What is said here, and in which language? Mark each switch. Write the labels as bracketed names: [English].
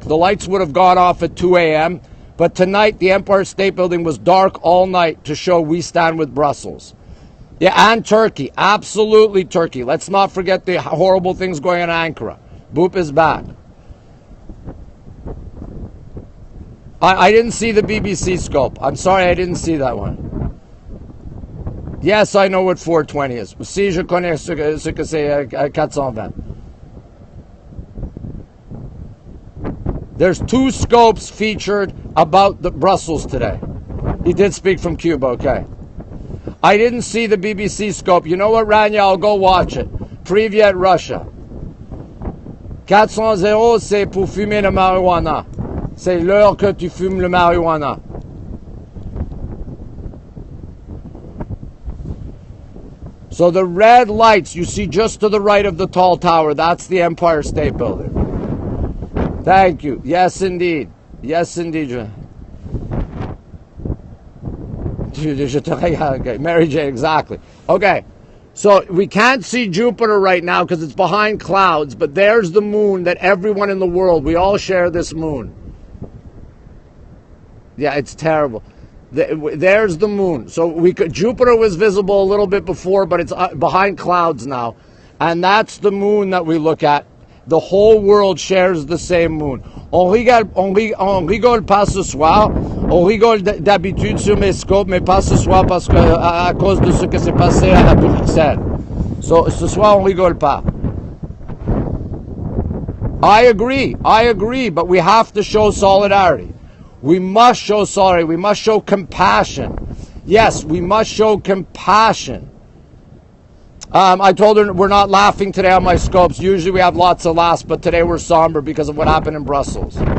[English] The lights would have gone off at 2 a.m. But tonight, the Empire State Building was dark all night to show we stand with Brussels. Yeah, and Turkey. Absolutely Turkey. Let's not forget the horrible things going on in Ankara. Boop is back. I didn't see the BBC scope. I'm sorry, I didn't see that one. Yes, I know what 420 is. [French] Si, je connais ce que c'est 420. [English] There's 2 scopes featured about the Brussels today. He did speak from Cuba, okay. I didn't see the BBC scope. You know what, Rania? I'll go watch it. Privyet, Russia. [French] 400, c'est pour fumer le marijuana. C'est l'heure que tu fumes le marijuana. [English] So the red lights you see just to the right of the tall tower, that's the Empire State Building. Thank you. Yes, indeed. Yes, indeed. Okay. Mary Jane, exactly. Okay. So we can't see Jupiter right now because it's behind clouds, but there's the moon that everyone in the world, we all share this moon. Yeah, it's terrible. There's the moon. So Jupiter was visible a little bit before, but it's behind clouds now. And that's the moon that we look at. The whole world shares the same moon. [French] On rigole pas ce soir. On rigole d'habitude sur mes scopes, mais pas ce soir parce que à cause de ce que s'est passé à Bruxelles. So ce soir on rigole pas. [English] I agree, but we have to show solidarity. We must show solidarity. We must show compassion. Yes, we must show compassion. I told her we're not laughing today on my scopes. Usually we have lots of laughs, but today we're somber because of what happened in Brussels.